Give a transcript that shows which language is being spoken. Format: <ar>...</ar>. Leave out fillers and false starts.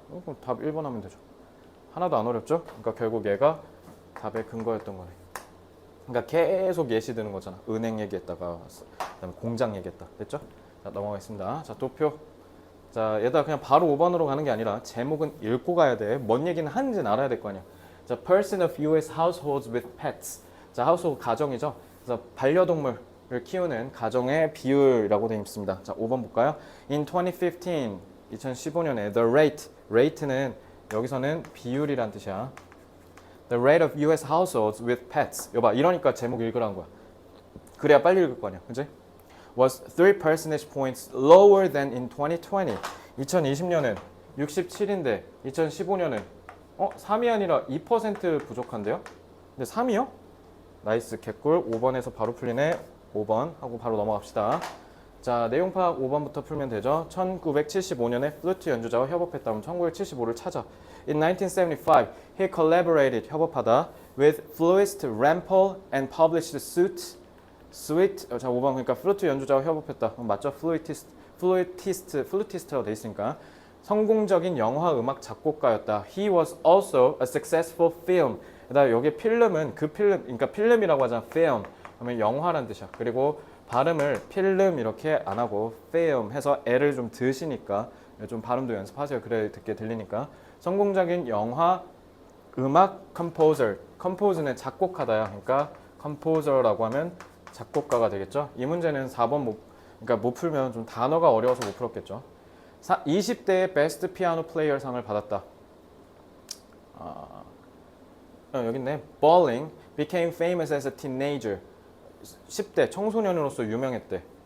<ko>그럼 답 1번 하면 되죠. 하나도 안 어렵죠? 그러니까 결국 얘가 답의 근거였던 거네. 그러니까 계속 예시 드는 거잖아. 은행 얘기했다가 그다음에 공장 얘기했다. 됐죠? 자, 넘어가겠습니다. 자, 도표. 자, 얘들아 그냥 바로 5번으로 가는 게 아니라 제목은 읽고 가야 돼. 뭔 얘기는 하는지는 알아야 될 거 아니야.</ko> <en>자, person of US households with pets.</en> <ko>자, household 가정이죠. 그래서 반려동물을 키우는 가정의 비율이라고 되어 있습니다. 자, 5번 볼까요?</ko> <en>In 2015,</en> <ko>2015년에 the rate는 여기서는 비율이란 뜻이야.</ko> <en>The rate of US households with pets.</en> <ko>여봐, 이러니까 제목 읽으라는 거야. 그래야 빨리 읽을 거 아니야. 그치?</ko> <en>was 3 percentage points lower than in 2020.</en> <ko>2020년은 67인데 2015년은 3이 아니라 2% 부족한데요? 근데 3이요? 나이스, 개꿀. 5번에서 바로 풀리네. 5번 하고 바로 넘어갑시다. 자, 내용 파악 5번부터 풀면 되죠. 1975년에 플루트 연주자와 협업했다. 그럼 1975를 찾아.</ko> <en>In 1975, he collaborated,</en> <ko>협업하다,</ko> <en>with flutist Rampal and published</en> <ko>자, 5번. 그러니까 플루트 연주자와 협업했다. 그럼 맞죠? 플루티스트가 돼 있으니까 성공적인 영화 음악 작곡가였다.</ko> <en>He was also a successful film.</en> <ko>그다음 여기 필름은 그 필름, 그러니까 필름이라고 하잖아. film. 그러면 영화란 뜻이야. 그리고 발음을 필름 이렇게 안 하고 film 해서 L을 좀 드시니까 좀 발음도 연습하세요. 그래 듣게 들리니까. 성공적인 영화 음악 composer는 작곡하다야. 그러니까 composer라고 하면 작곡가가 되겠죠. 이 문제는 4번 그러니까 못 풀면 좀 단어가 어려워서 못 풀었겠죠. 20대의 베스트 피아노 플레이어 상을 받았다. 여기 있네.</ko> <en>Bolling became famous as a teenager.</en> <ko>10대 청소년으로서 유명했대.</ko>